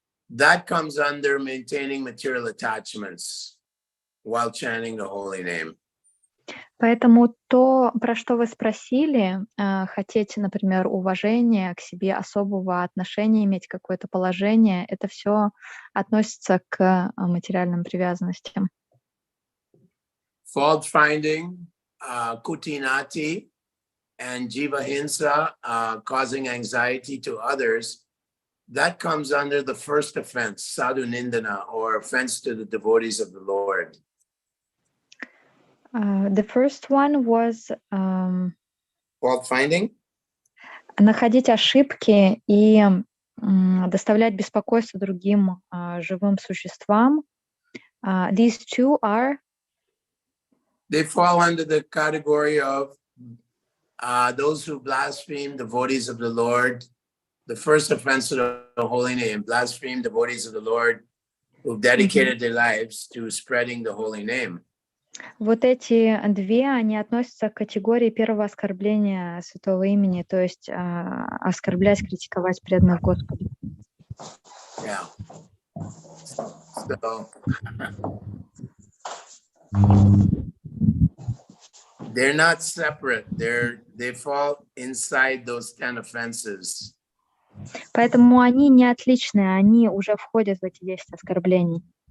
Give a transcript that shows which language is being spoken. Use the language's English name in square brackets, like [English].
[English] That comes under maintaining material attachments while chanting the holy name. [Russian] Поэтому то, про что вы спросили, хотеть, например, уважения к себе, особого отношения, иметь какое-то положение, это все относится к материальным привязанностям. [English] Fault finding, kutinati, and jiva hinsa, causing anxiety to others, that comes under the first offense, sadhu nindana, or offense to the devotees of the Lord. The first one was Fault finding. [Russian] Находить ошибки и доставлять беспокойство другим живым существам. [English] These two are. They fall under the category of those who blaspheme devotees of the Lord. The first offense to the holy name, blaspheme devotees of the Lord who've dedicated their lives to spreading the holy name. [Russian] Вот эти две, они относятся к категории первого оскорбления святого имени, то есть оскорблять, критиковать преданных Господу. [English] Yeah. So, they're not separate. They fall inside those 10 offenses. [Russian] Поэтому они не отличные, они уже входят в эти 10 оскорблений.